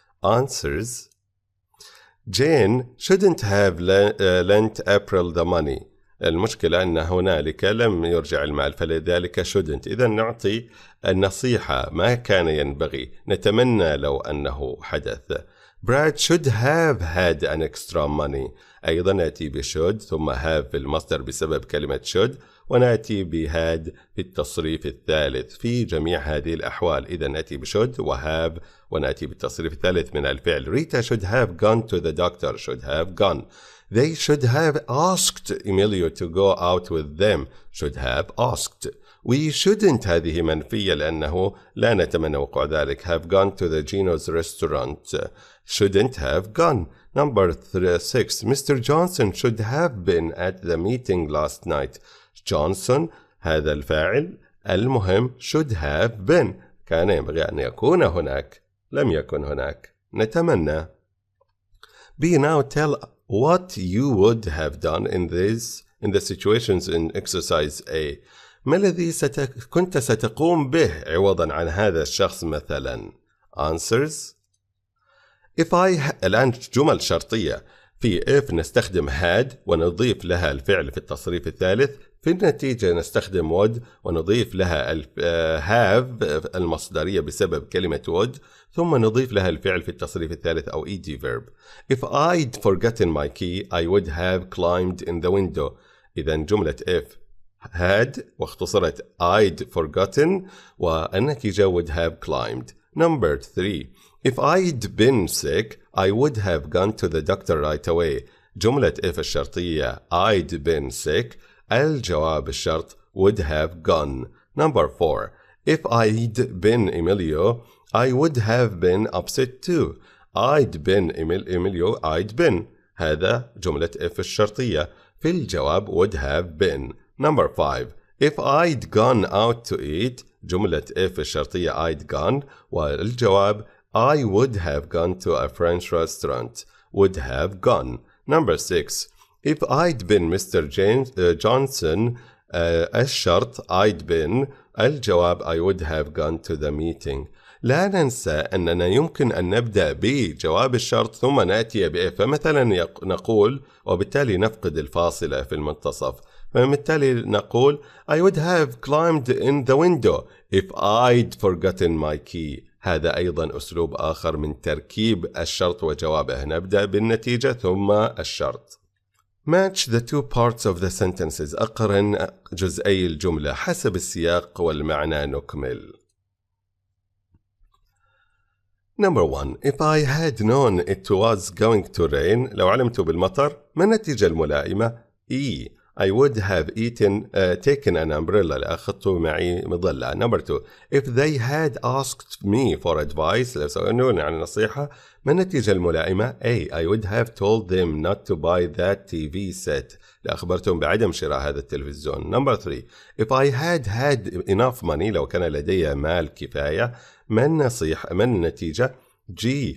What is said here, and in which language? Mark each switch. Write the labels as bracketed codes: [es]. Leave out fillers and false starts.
[en] Answers. Jane shouldn't have lent April the money. [ar] المشكلة أن هنالك لم يرجع المال فلذلك shouldn't. إذا نعطي النصيحة ما كان ينبغي، نتمنى لو أنه حدث. Brad should have had an extra money. أيضا نأتي بشود ثم have في المصدر بسبب كلمة should، ونأتي بهاد في التصريف الثالث في جميع هذه الأحوال. إذا نأتي بشود وهاف ونأتي بالتصريف الثالث من الفعل. [en] Rita should have gone to the doctor. should have gone. They should have asked Emilio to go out with them. should have asked. [ar] We shouldn't هذه منفية لأنه لا نتمنى وقوع ذلك. [en] have gone to the Gino's restaurant. shouldn't have gone. Number 6. Mr. Johnson should have been at the meeting last night. [ar] Johnson هذا الفاعل، المهم [en] should have been [ar] كان ينبغي أن يكون هناك، لم يكن هناك. نتمنى. B. [en] Now tell what you would have done in the situations in exercise A. [ar] ما الذي كنت ستقوم به عوضا عن هذا الشخص مثلا؟ Answers. If I الآن جمل شرطية. في if نستخدم had ونضيف لها الفعل في التصريف الثالث. في النتيجة نستخدم would ونضيف لها have المصدرية بسبب كلمة would، ثم نضيف لها الفعل في التصريف الثالث أو ed verb. [en] If I'd forgotten my key I would have climbed in the window. إذا جملة if had واختصرت I'd forgotten، والنتيجة would have climbed. Number 3. If I'd been sick I would have gone to the doctor right away. جملة if الشرطية I'd been sick. الجواب الشرط would have gone. Number 4. If I'd been Emilio, I would have been upset too. I'd been Emilio, I'd been. [ar] هذا جملة if الشرطية. [en] في الجواب would have been. Number 5. If I'd gone out to eat, جملة if الشرطية I'd gone والجواب I would have gone to a French restaurant. Would have gone. Number 6. If I'd been Mr. Johnson, الشرط I'd been. الجواب I would have gone to the meeting. [ar] لا ننسى أننا يمكن أن نبدأ بجواب الشرط ثم نأتي بإف. فمثلا نقول وبالتالي نفقد الفاصلة في المنتصف. [en] فبالتالي نقول I would have climbed in the window if I'd forgotten my key. [ar] هذا أيضا أسلوب آخر من تركيب الشرط وجوابه. نبدأ بالنتيجة ثم الشرط. [en] Match the two parts of the sentences. [ar] أقرن جزئي الجملة حسب السياق والمعنى. نكمل. [en] Number 1. If I had known it was going to rain, [ar] لو علمت بالمطر، ما النتيجة الملائمة؟ [en] E. I would have taken an umbrella. [ar] لأخذت معي مظلة. [en] Number 2. If they had asked me for advice, [ar] لو سألوني عن النصيحة، ما النتيجة الملائمة؟ [en] A. I would have told them not to buy that TV set. [ar] لأخبرتهم بعدم شراء هذا التلفزيون. [en] Number 3. If I had enough money، [ar] لو كان لدي مال كفاية، ما النتيجة؟ G.